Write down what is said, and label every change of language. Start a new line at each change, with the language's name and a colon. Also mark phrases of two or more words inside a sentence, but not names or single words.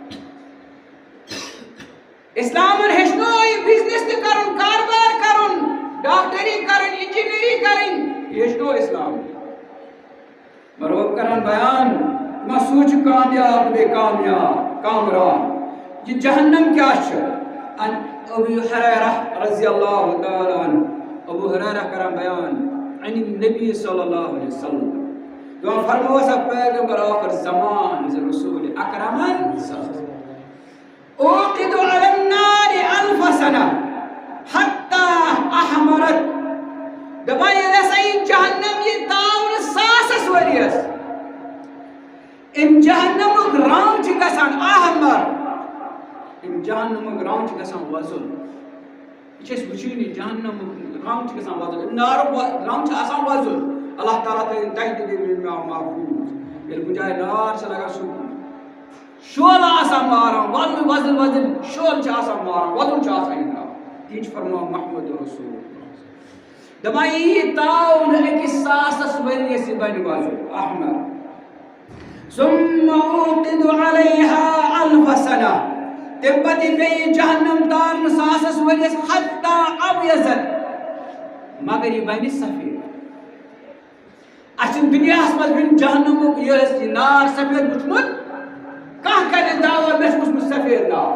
Kashmiri: اسلامن ہیٚچھنو یہِ بزنس تہِ کرُن کاربار کرُن ڈاکٹری کرٕنۍ انجینئری کرٕنۍ یہِ ہیٚچھنو اسلام. رۄب کران بیان ما سُہ چھُ کامیاب تہٕ بیٚیہِ کامیاب کامران. یہِ جہنم کیٛاہ چھُ؟ ابو ہریرہ
Arabic: رضی اللہ تعالیٰ عنہ
Kashmiri: ابو ہریرہ کران بیان
Arabic: عن النبی صلی اللہ علیہ وسلم.
Kashmiri: دپان فرموو سا پیغمبر آخر زمان رسول اکرمن
Arabic: اوقد علی النار 1000 سنہ حتی احمرت.
Kashmiri: دپان ییٚلہِ ہسا یہِ جہنم یہِ تاونہٕ 1000 ؤرۍیَس اَمہِ جہنمُک رنٛگ چھُ گژھان احمر. اَمہِ جہنمُک رنٛگ چھُ گژھان وۄزُل. یہِ چھِ أسۍ وٕچھِنۍ یہِ جہنمُک رنٛگ چھُ گژھان وۄزُل. اَمہِ نارُک رنٛگ چھُ آسان وۄزُل. اللہ تعالیٰ تھٲیِن تۄہہِ تہِ بیٚیہِ مےٚ محفوٗظ. ییٚلہِ کُنہِ جایہِ نار چھُ لگان سُہ شولہٕ آسان ماران وۄزُل وۄزُل وۄزُل شولہٕ چھِ آسان ماران وۄزُل چھُ آسان یہِ نار. تی چھُ فرماوان محمد رسول دپان یہِ تاونہٕ أکِس 1000 ؤرۍیَس یہِ بنہِ وۄزُل احمر.
Arabic: ثم اوقد علیہا 1000 سنہ.
Kashmiri: تمہِ پتہٕ یہِ بیٚیہِ جہنم تارنہٕ 1000 ؤرۍیَس
Arabic: حتی ابیضت
Kashmiri: مگر یہِ بنہِ سفید. اَسہِ چھُنہٕ دُنیاہس منٛز وٕنہِ جہنمُک یہِ نار سفید وٕچھمُت. کانٛہہ کرِ دعوا مےٚ چھُ وٕچھمُت سفید نار.